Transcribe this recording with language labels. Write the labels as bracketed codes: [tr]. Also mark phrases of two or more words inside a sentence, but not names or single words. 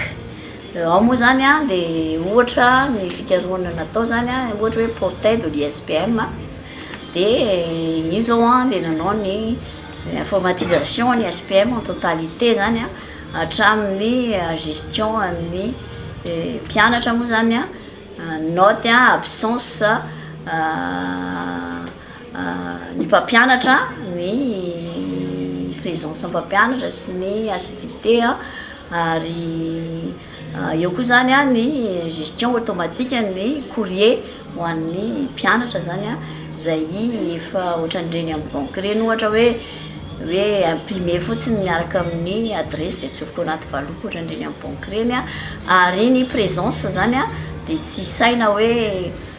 [mg] Ao moa zany a dia ohatra ny fikarohana natao zany a ohatra hoe [fr] portail de l'ISPM [mg] dia io zao a dia nanao ny informatisation ny SPM [fr] en totalité [mg] zany a hatramin'ny gestion ny mpianatra moa zany a note a absence ny mpampianatra ny présence mpampianatra sy ny assiduité a ary eo koa zany a ny [fr] gestion automatique [mg] ny courrier ho an'ny mpianatra zany a zay efa ohatran'ireny amin'ny banque reny ohatra hoe imprimé fotsiny miaraka amin'ny adresse dia atsofoka anaty valopy ohatran'ireny amin'ny banque reny a ary ny présence zany a dia tsy saina hoe